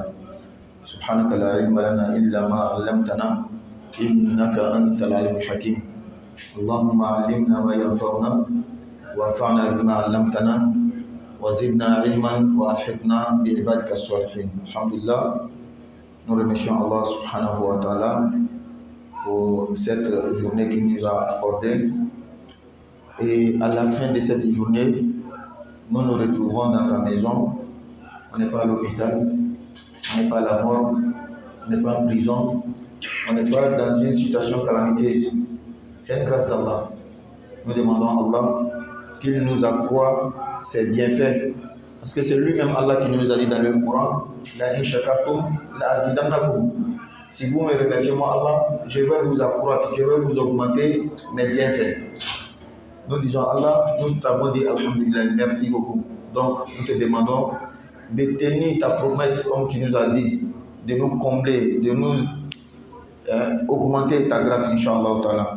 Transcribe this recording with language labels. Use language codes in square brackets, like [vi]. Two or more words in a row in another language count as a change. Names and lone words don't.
[ar] سبحانك لا علم لنا إلا ما علمتنا إنك أنت العليم الحكيم. اللهم علمنا ما ينفعنا وانفعنا بما علمتنا وزدنا علما وألحقنا بعبادك الصالحين. الحمد لله. [fr] Nous remercions Allah [ar] سبحانه وتعالى [fr] pour cette journée qu'il nous a accordée. Et à la fin de cette journée, nous nous retrouvons dans sa maison. On n'est pas à l'hôpital, on n'est pas à la morgue, on n'est pas en prison, on n'est pas dans une situation calamiteuse. C'est une grâce d'Allah. Nous demandons à Allah qu'il nous accroît ses bienfaits. Parce que c'est lui-même Allah qui nous a dit dans le Coran, [ar] لئن شكرتم لأزيدنكم. [fr] Si vous me remerciez moi Allah, je vais vous accroître, je vais vous augmenter mes bienfaits. Nous disons Allah, nous t'avons dit alhamdulillah, merci beaucoup. Donc nous te demandons de tenir ta promesse comme tu nous as dit, de nous combler, de nous augmenter ta grâce, [ar] إن شاء الله تعالى.